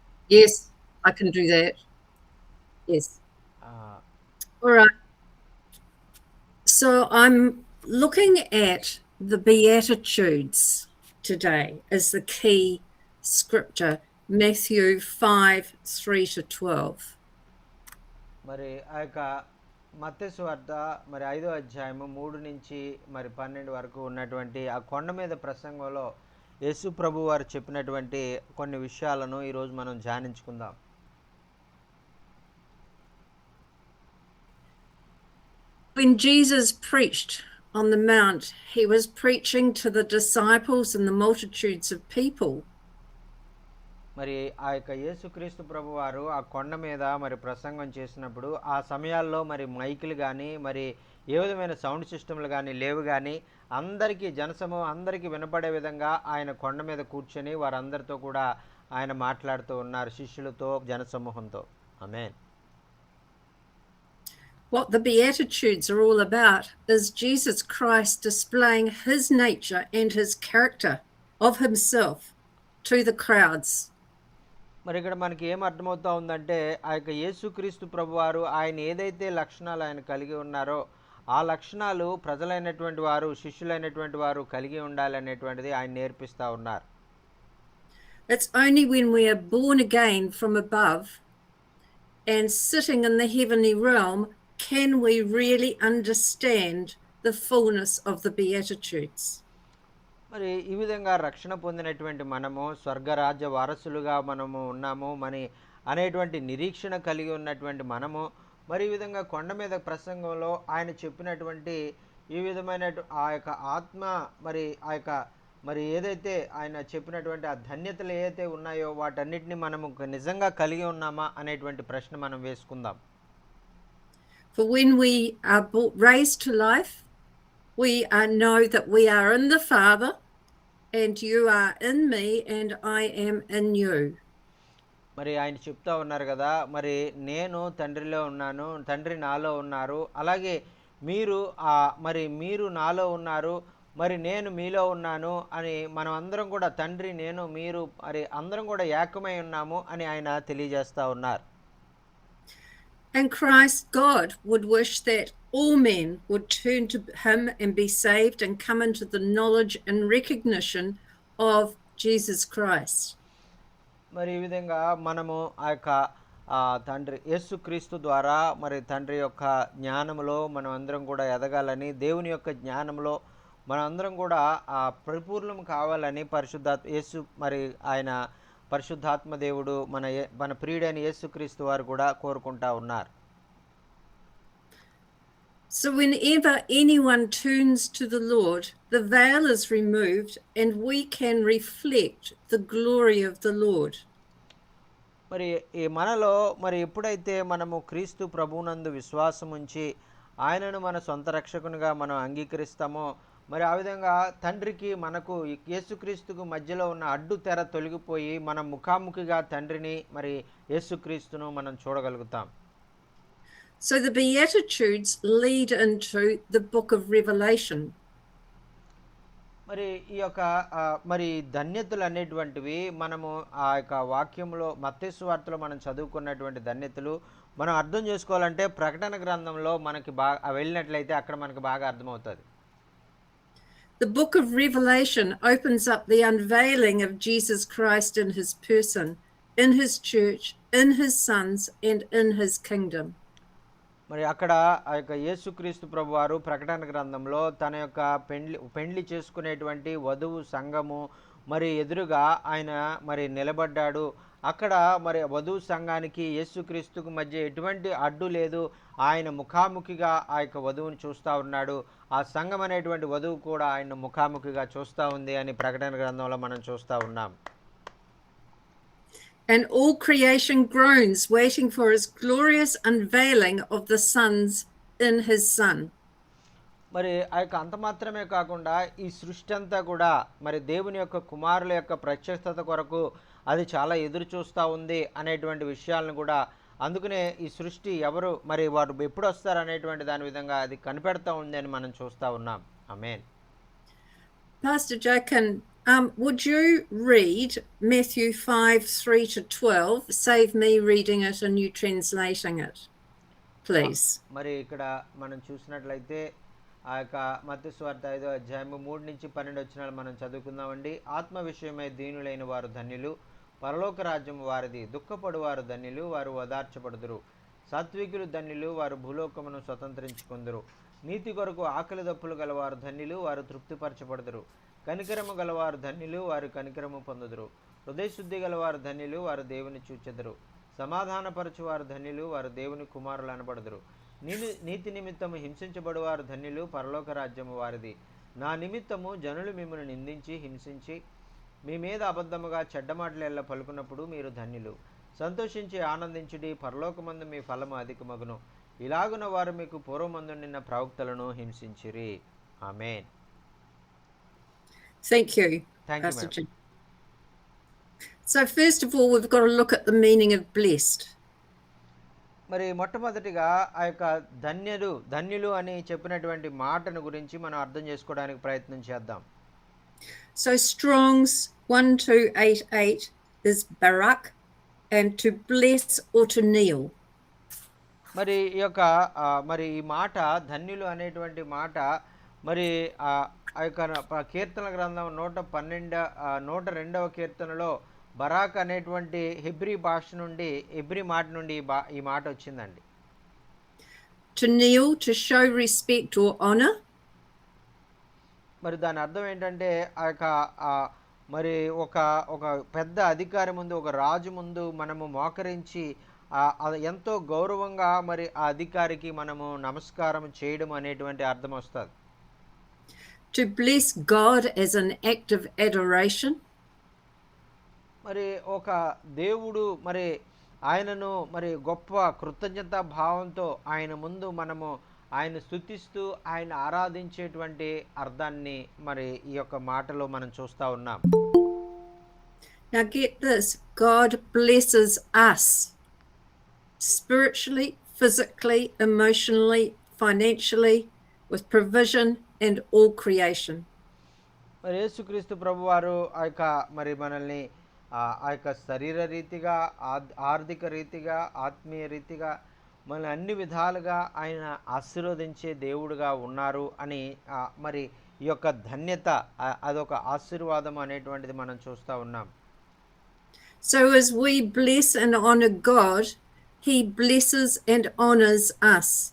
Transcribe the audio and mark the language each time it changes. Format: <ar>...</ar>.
<en>Yes, I can do that. Yes. All right. So I'm looking at the Beatitudes today as the key scripture, Matthew 5:3-12.</en> <te>మరి ఆ యొక్క మత్తయి సువార్త మరి 5వ అధ్యాయము 3 నుంచి మరి 12 వరకు ఉన్నటువంటి ఆ కొండ మీద ప్రసంగంలో యేసు ప్రభు వారు చెప్పినటువంటి కొన్ని విషయాలను ఈరోజు మనం ధ్యానించుకుందాం.</te> <en>When Jesus preached on the mount, he was preaching to the disciples and the multitudes of people.</en> <te>మరి ఆ యొక్క యేసుక్రీస్తు ప్రభు వారు ఆ కొండ మీద మరి ప్రసంగం చేసినప్పుడు ఆ సమయాల్లో మరి మైకులు కానీ మరి ఏ విధమైన సౌండ్ సిస్టమ్లు కానీ లేవు, కానీ అందరికీ జనసమూహం అందరికీ వినపడే విధంగా ఆయన కొండ మీద కూర్చొని వారందరితో కూడా ఆయన మాట్లాడుతూ ఉన్నారు, శిష్యులతో జనసమూహంతో. ఆమేన్.</te> <en>What the Beatitudes are all about is Jesus Christ displaying his nature and his character of himself to the crowds.</en> <te>మరి ఇక్కడ మనకి ఏం అర్థమవుతా ఉందంటే ఆ యొక్క యేసుక్రీస్తు ప్రభువారు ఆయన ఏదైతే లక్షణాలు ఆయన కలిగి ఉన్నారో ఆ లక్షణాలు ప్రజలైనటువంటి వారు శిష్యులైనటువంటి వారు కలిగి ఉండాలనేటువంటిది ఆయన నేర్పిస్తూ ఉన్నారు.</te> <en>It's only when we are born again from above and sitting in the heavenly realm can we really understand the fullness of the Beatitudes.</en> <te>మరి ఈ విధంగా రక్షణ పొందినటువంటి మనము స్వర్గరాజ్య వారసులుగా మనము ఉన్నాము మరి అనేటువంటి నిరీక్షణ కలిగి ఉన్నటువంటి మనము మరి ఈ విధంగా కొండ మీద ప్రసంగంలో ఆయన చెప్పినటువంటి ఈ విధమైన ఆ యొక్క ఆత్మ మరి ఆ యొక్క మరి ఏదైతే ఆయన చెప్పినటువంటి ఆ ధన్యతలు ఏదైతే ఉన్నాయో వాటన్నిటిని మనము నిజంగా కలిగి ఉన్నామా అనేటువంటి ప్రశ్న మనం వేసుకుందాం.</te> <en>For when we are raised to life, we know that we are in the Father and you are in me and I am in you.</en> <te>మరి ఆయన చెప్తా ఉన్నారు కదా, మరి నేను తండ్రిలో ఉన్నాను, తండ్రి నాలో ఉన్నారు, అలాగే మీరు మరి మీరు నాలో ఉన్నారు, మరి నేను మీలో ఉన్నాను అని మనం అందరం కూడా తండ్రి నేను మీరు మరి అందరం కూడా ఏకమై ఉన్నాము అని ఆయన తెలియజేస్తా ఉన్నారు.</te> <en>And Christ God would wish that all men would turn to him and be saved and come into the knowledge and recognition of Jesus Christ.</en> <te>మరి ఈ విధంగా మనము ఆ యొక్క తండ్రి యేసుక్రీస్తు ద్వారా మరి తండ్రి యొక్క జ్ఞానంలో మనం అందరం కూడా ఎదగాలని, దేవుని యొక్క జ్ఞానంలో మనం అందరం కూడా పరిపూర్ణం కావాలని యేసు మరి ఆయన పరిశుద్ధాత్మ దేవుడు మన ప్రియుడైన యేసుక్రీస్తు వారు కూడా కోరుకుంటా ఉన్నారు.</te> <en>So whenever anyone turns to the Lord, the veil is removed and we can reflect the glory of the Lord.</en> <te>మరి ఈ మనలో మరి ఎప్పుడైతే మనము క్రీస్తు ప్రభువునందు విశ్వాసం ఉంచి ఆయనను మన సొంత రక్షకునిగా మనం అంగీకరిస్తామో, మరి ఆ విధంగా తండ్రికి మనకు యేసుక్రీస్తుకు మధ్యలో ఉన్న అడ్డు తెర తొలగిపోయి మనం ముఖాముఖిగా తండ్రిని మరి యేసుక్రీస్తును మనం చూడగలుగుతాం.</te> <en>So the Beatitudes lead into the book of Revelation.</en> <te>మరి ఈ యొక్క మరి ధన్యతలు అనేటువంటివి మనము ఆ యొక్క వాక్యంలో మత్తయి సువార్తలో మనం చదువుకున్నటువంటి ధన్యతలు మనం అర్థం చేసుకోవాలంటే ప్రకటన గ్రంథంలో మనకి బాగా వెళ్ళినట్లయితే అక్కడ మనకు బాగా అర్థమవుతుంది.</te> <en>The book of Revelation opens up the unveiling of Jesus Christ in his person, in his church, in his sons, and in his kingdom.</en> <te>మరి అక్కడ ఆ యొక్క యేసుక్రీస్తు ప్రభు వారు ప్రకటన గ్రంథంలో తన యొక్క పెండ్లి చేసుకునేటువంటి వధువు సంఘము మరి ఎదురుగా ఆయన మరి నిలబడ్డాడు. అక్కడ మరి వధువు సంఘానికి యేసుక్రీస్తుకు మధ్య ఎటువంటి అడ్డు లేదు. ఆయన ముఖాముఖిగా ఆ యొక్క వధువుని చూస్తూ ఉన్నాడు. ఆ సంఘం అనేటువంటి వధువు కూడా ఆయన ముఖాముఖిగా చూస్తూ ఉంది అని ప్రకటన గ్రంథంలో మనం చూస్తూ ఉన్నాం.</te> <en>And all creation groans, waiting for his glorious unveiling of the sons in his son.</en> <te>మరి ఆ యొక్క అంత మాత్రమే కాకుండా ఈ సృష్టి అంతా కూడా మరి దేవుని యొక్క కుమారుల యొక్క ప్రత్యక్షత కొరకు అది చాలా ఎదురు చూస్తూ ఉంది అనేటువంటి విషయాలను కూడా, అందుకనే ఈ సృష్టి ఎవరు మరి వారు ఎప్పుడు వస్తారు అనేటువంటి దాని విధంగా అది కనిపెడతా ఉంది అని మనం చూస్తూ ఉన్నాం. ఆమేన్.</te> <en>Pastor Jochen, would you read Matthew 5:3-12? Save me reading it and you translating it, please.</en> <te>మరి ఇక్కడ మనం చూసినట్లయితే ఆ యొక్క మత్తయి సువార్త 5వ అధ్యాయము 3-12 వచనాలు మనం చదువుకుందామండి. ఆత్మ విషయమై దీనులైన వారు ధన్యులు, పరలోక రాజ్యం వారిది. దుఃఖపడు వారు ధన్యులు, వారు ఓదార్చబడుదురు. సాత్వికులు ధన్యులు, వారు భూలోకమును స్వతంత్రించుకుందురు. నీతి కొరకు ఆకలి దప్పులు గలవారు ధన్యులు, వారు తృప్తిపరచబడుదురు. కనికరము గలవారు ధన్యులు, వారు కనికరము పొందుదురు. హృదయశుద్ధి గలవారు ధన్యులు, వారు దేవుని చూచెదరు. సమాధానపరచువారు ధన్యులు, వారు దేవుని కుమారులు అనబడుదురు. నీతి నిమిత్తము హింసించబడువారు ధన్యులు, పరలోక రాజ్యము వారిది. నా నిమిత్తము జనులు మిమ్మల్ని నిందించి హింసించి మీ మీద అబద్ధముగా చెడ్డమాటలు ఎల్ల పలుకున్నప్పుడు మీరు ధన్యులు. సంతోషించి ఆనందించుడి, పరలోకమందు మీ ఫలము అధికమగును. ఇలాగున వారు మీకు పూర్వమందు నిన్న ప్రవక్తలను హింసించిరి. ఆమేన్.</te> <en>Thank you. Thank you, ma'am. So first of all, we've got to look at the meaning of blessed.</en> <te>మరి మొట్టమొదటిగా ఆ యొక్క ధన్యులు అని చెప్పినటువంటి మాటను గురించి మనం అర్థం చేసుకోవడానికి ప్రయత్నం చేద్దాం.</te> <en>So Strong's 1288 is barak, and to bless or to kneel.</en> <te>మరి ఈ యొక్క మరి ఈ మాట ధన్యులు అనేటువంటి మాట మరి ఆ యొక్క కీర్తన గ్రంథం 102వ కీర్తనలో బరాక్ అనేటువంటి హెబ్రీ మాట నుండి ఈ మాట వచ్చిందండి.</te> <en>To kneel, to show respect or honor.</en> <te>మరి దాని అర్థం ఏంటంటే ఆ యొక్క మరి ఒక పెద్ద అధికారి ముందు, ఒక రాజు ముందు మనము మోకరించి ఎంతో గౌరవంగా మరి ఆ అధికారికి మనము నమస్కారం చేయడం అనేటువంటి అర్థం వస్తుంది.</te> <en>To bless God as an act of adoration.</en> <te>మరి ఒక దేవుడు మరి ఆయనను మరి గొప్ప కృతజ్ఞతా భావంతో ఆయన ముందు మనము ఆయన స్తుతిస్తూ ఆయన ఆరాధించేటువంటి అర్థాన్ని మరి ఈ యొక్క మాటలో మనం చూస్తూ ఉన్నాం.</te> <en>Now get this, God blesses us spiritually, physically, emotionally, financially, with provision and all creation.</en> <te>మరి యేసుక్రీస్తు ప్రభువారు ఆ యొక్క మరి మనల్ని ఆ యొక్క శరీర రీతిగా, ఆర్థిక రీతిగా, ఆత్మీయ రీతిగా మనల్ని అన్ని విధాలుగా ఆయన ఆశీర్వదించే దేవుడుగా ఉన్నారు అని మరి ఈ యొక్క ధన్యత అదొక ఆశీర్వాదం అనేటువంటిది మనం చూస్తూ ఉన్నాం.</te> <en>So as we bless and honor God, he blesses and honors us.</en>